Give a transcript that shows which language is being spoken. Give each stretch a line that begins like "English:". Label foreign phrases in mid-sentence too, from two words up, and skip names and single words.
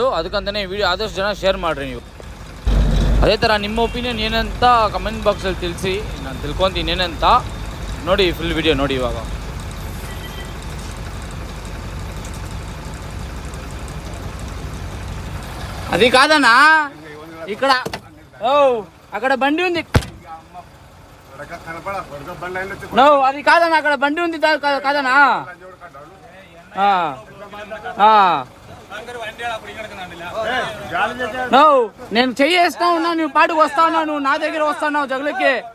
Kannada: ಅದಕ್ಕಂತಲೇ ವಿಡಿಯೋ ಆದಷ್ಟು ಜನ ಶೇರ್ ಮಾಡಿರಿ ನೀವು. ಅದೇ ಥರ ನಿಮ್ಮ ಒಪಿನಿಯನ್ ಏನಂತ
English: comment box
Kannada: ತಿಳಿಸಿ, ನಾನು ತಿಳ್ಕೊತೀನಿ ಏನಂತ. ನೋಡಿ
English: full video
Kannada: ನೋಡಿ. ಇವಾಗ ಅದಕ್ಕಾದನಾ ಈ ಕಡೆ
Telugu: ఆ కడ బండి ఉంది. అది కాదన్నా, అక్కడ బండి ఉంది కాదనా. నేను చెయ్యేస్తా ఉన్నా, నువ్వు పాటుకు వస్తా ఉన్నావు, నువ్వు నా దగ్గర వస్తున్నావు జగలకి.